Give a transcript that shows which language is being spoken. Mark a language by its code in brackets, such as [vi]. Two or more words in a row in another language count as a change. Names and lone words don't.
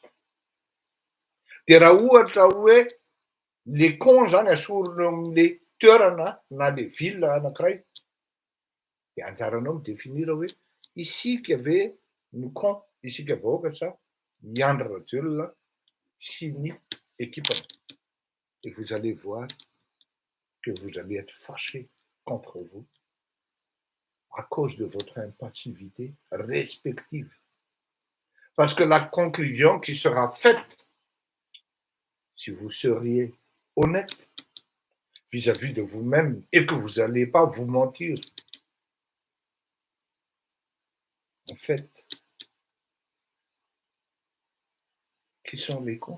[mg] Dia raha ohatra hoe le con zany asorona eo amin'le toerana na le ville anankiray, dia anjaranao midéfinira hoe isika ve ny con, isika vahoaka sa i Andry Rajoelina sy ny équipany. [fr] Et vous allez voir que vous allez être fâché contre vous à cause de votre impassivité respective. Parce que la conclusion qui sera faite, si vous seriez honnête vis-à-vis de vous-même et que vous n'allez pas vous mentir, en fait, qui sont les cons?